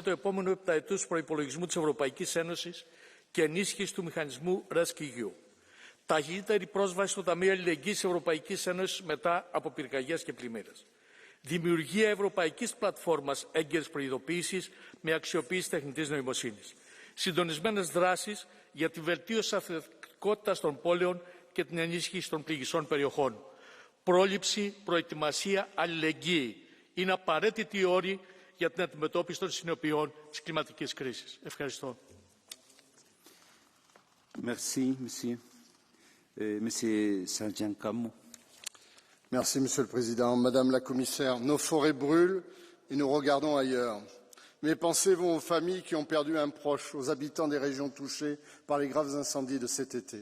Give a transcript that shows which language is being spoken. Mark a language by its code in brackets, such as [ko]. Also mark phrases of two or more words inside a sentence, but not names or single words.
[el] του επόμενου επταετούς προϋπολογισμού της Ευρωπαϊκής Ένωσης και ενίσχυση του μηχανισμού RescEU, ταχύτερη πρόσβαση στο Ταμείο Αλληλεγγύης Ευρωπαϊκής Ένωσης μετά από πυρκαγιές και πλημμύρες, δημιουργία ευρωπαϊκής πλατφόρμας έγκαιρης προειδοποίησης με αξιοποίηση τεχνητής νοημοσύνης, συντονισμένες δράσεις για τη βελτίωση της αθλητικότητας των πόλεων και την ενίσχυση των πληγισών περιοχών, πρόληψη, προετοιμασία, αλληλεγγύη. Είναι απαραίτητοι όροι για την αντιμετώπιση των συνεπειών της κλιματικής κρίσης. Ευχαριστώ. [fr] Merci, monsieur. Monsieur Sargent-Camou. Merci, Monsieur le Président. Madame la Commissaire, nos forêts brûlent et nous regardons ailleurs. Mes pensées vont aux familles qui ont perdu un proche, aux habitants des régions touchées par les graves incendies de cet été.